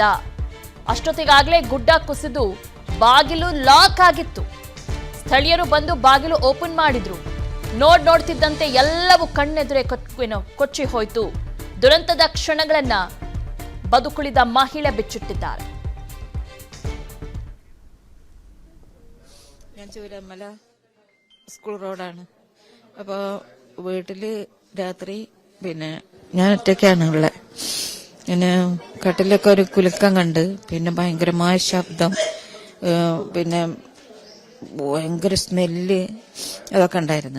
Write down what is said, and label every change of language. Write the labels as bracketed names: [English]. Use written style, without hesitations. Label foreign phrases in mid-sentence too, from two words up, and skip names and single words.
[Kannada] ಅಷ್ಟೊತ್ತಿಗಾಗಲೇ ಗುಡ್ಡ ಕುಸಿದು ಬಾಗಿಲು ಲಾಕ್ ಆಗಿತ್ತು. ಸ್ಥಳೀಯರು ಬಂದು ಬಾಗಿಲು ಓಪನ್ ಮಾಡಿದ್ರು. ನೋಡ್ತಿದ್ದಂತೆ ಎಲ್ಲವೂ ಕಣ್ಣೆದುರೇ ಕೊಚ್ಚಿ ಹೋಯ್ತು. ದುರಂತದ ಕ್ಷಣಗಳನ್ನ ಬದುಕುಳಿದ ಮಹಿಳೆ ಬಿಚ್ಚಿಟ್ಟಿದ್ದಾರೆ. [Malayalam] ഞാൻ ചൂരമല സ്കൂൾ റോഡാണ്. അപ്പോൾ വീട്ടില് രാത്രി ഞാൻ ഒറ്റയ്ക്കാണ് ഉള്ളത്. പിന്നെ കട്ടിലൊക്കെ ഒരു കുലുക്കം കണ്ട്, പിന്നെ ഭയങ്കരമായ ശബ്ദം, പിന്നെ ഭയങ്കര സ്മെല്ല് അതൊക്കെ ഉണ്ടായിരുന്നു.